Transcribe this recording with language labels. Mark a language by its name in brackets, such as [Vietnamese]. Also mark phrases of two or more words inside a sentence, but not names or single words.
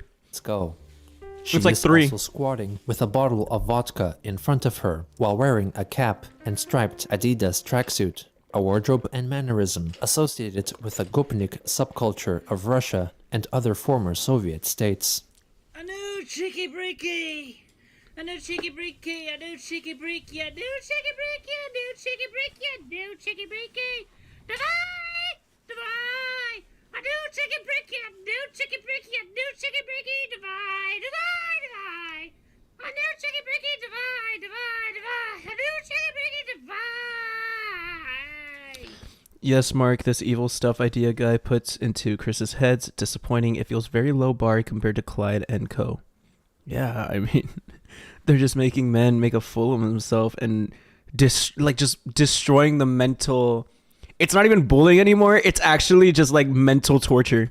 [English] Let's go. She It's like is 3. also squatting with a bottle of vodka in front of her while wearing a cap and striped Adidas tracksuit, a wardrobe and mannerism associated with the Gopnik subculture of Russia and other former Soviet states. [Russian] А ну чики-брики! А ну чики-брики! А ну чики-брики! А ну чики-брики! А ну чики-брики! А ну чики-брики! Давай! Давай! А ну чики-брики! А ну чики-брики! А ну чики-брики! Давай! Давай! Давай! А ну чики-брики! Давай! Давай! Давай! А ну чики-брики! Давай! [English] Yes, Mark, this evil stuff Idea Guy puts into Chris's heads. Disappointing. It feels very low bar compared to Clyde and Co. Yeah, I mean, they're just making men make a fool of himself and just destroying the mental. It's not even bullying anymore. It's actually just like mental torture.